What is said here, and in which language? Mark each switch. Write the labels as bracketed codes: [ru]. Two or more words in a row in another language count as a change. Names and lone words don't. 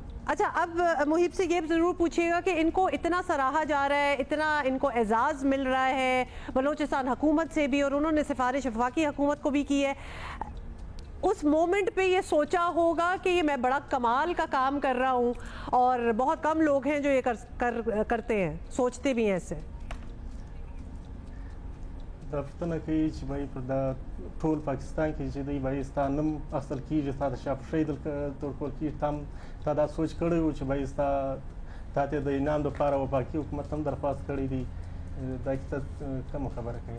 [ur] اچھا اب محیب سے یہ ضرور پوچھیے گا کہ ان کو اتنا سراہا جا رہا ہے، اتنا ان کو اعزاز مل رہا ہے بلوچستان حکومت سے بھی، اور انہوں نے سفارش وفاقی حکومت کو بھی کی ہے، اس مومنٹ پہ یہ سوچا ہوگا کہ یہ میں بڑا کمال کا کام کر رہا ہوں اور بہت کم لوگ ہیں جو یہ کرتے ہیں، سوچتے بھی ہیں اس سے؟ [ps] دا پوښتنه کوي چې بھائی پر دا ټول پاکستان کې چې دی بھائی ستا نوم اخیستل کېږي، ستا د شاپشۍ دلته ورکول کېږي، تا دا سوچ کړی و چې بھائی تا ته د انعام دپاره وفاقي حکومت هم درخواست کړی دی، دا کیسه کومه خبره کوي؟